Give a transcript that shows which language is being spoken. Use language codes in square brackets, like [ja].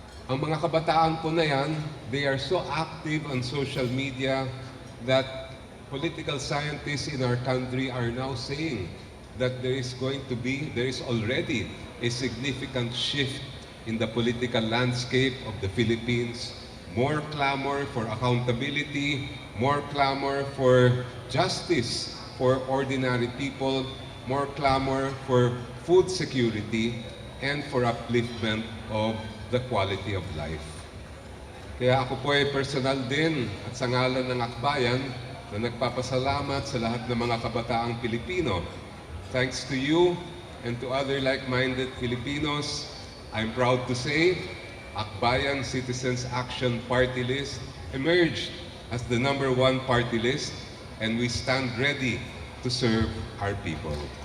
[tl] Ang mga kabataan po na yan, [en] they are so active on social media that political scientists in our country are now saying that there is already a significant shift in the political landscape of the Philippines. More clamor for accountability, more clamor for justice for ordinary people, more clamor for food security, and for upliftment of the quality of life. [tl] Kaya ako po ay personal din at sa ngalan ng Akbayan na nagpapasalamat sa lahat ng mga kabataang Pilipino. [en] Thanks to you and to other like-minded Filipinos, I'm proud to say Akbayan Citizens Action Party List emerged as the #1 party list, and we stand ready to serve our people.